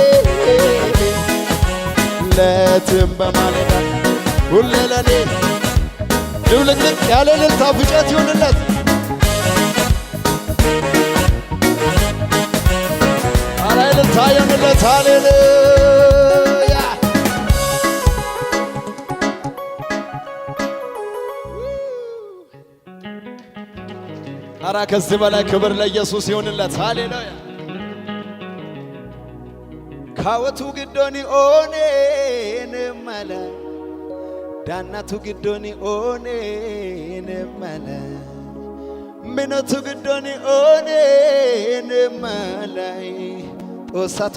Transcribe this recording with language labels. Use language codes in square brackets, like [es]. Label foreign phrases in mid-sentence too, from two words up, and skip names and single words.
[am] ሌትም በማለዳ ሁሌ ለኔ ድብልቅልቅ ያለ እልልታ ፉጨት ይሁንለት። ኧረ እልልታ ይሁንለት። ሃሌሉያ ኧረ ከዚህ በላይ ክብር ለኢየሱስ ይሁንለት። ሃሌሉያ [hdy] ካወቱ ግዶኒ ኦኔን መለ ዳናቱ ግዶኒ ኦኔን መለ ምኖቱ ግዶኒ ኦኔን መላይ ጦሳቱ